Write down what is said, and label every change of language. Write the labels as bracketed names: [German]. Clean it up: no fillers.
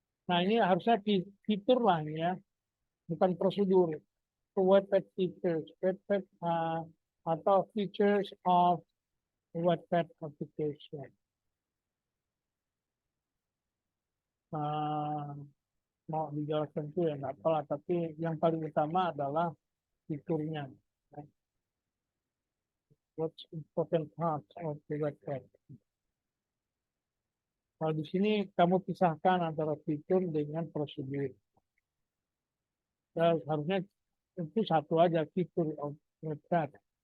[Indonesian] Nah, ini harusnya fitur lah ya, bukan prosedur. [English] So website features, [Indonesian] website atau [English] features of website application. [Indonesian] Mau dijelaskan itu ya nggak apa, tapi yang paling utama adalah fiturnya. [English] What's important part of the website? [Indonesian] Kalau di sini kamu pisahkan antara fitur dengan prosedur. Ya, harusnya itu satu aja fitur [English] of website.